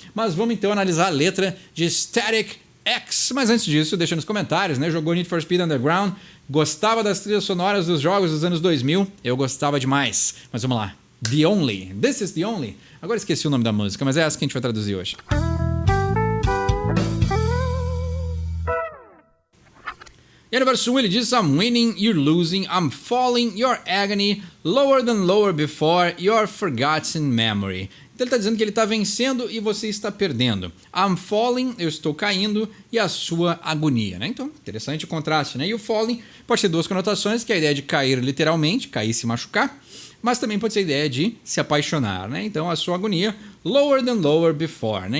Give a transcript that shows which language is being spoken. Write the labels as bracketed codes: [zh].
[pt] Mas vamos então analisar a letra de Static X. Mas antes disso, deixa nos comentários, né? Jogou Need for Speed Underground? Gostava das trilhas sonoras dos jogos dos anos 2000? Eu gostava demais. Mas vamos lá. [en] The Only. This is the Only. [pt] Agora esqueci o nome da música, mas é essa que a gente vai traduzir hoje. E no verso 1 ele diz: [en] I'm winning, you're losing, I'm falling, your agony, lower than lower before, your forgotten memory. [pt] Então ele está dizendo que ele está vencendo e você está perdendo. [en] I'm falling, [pt] eu estou caindo, e a sua agonia, né? Então, interessante o contraste, né? E o falling pode ter duas conotações, que é a ideia de cair literalmente, cair, se machucar, mas também pode ser a ideia de se apaixonar, né? Então a sua agonia, [en] lower than lower before, [pt] né?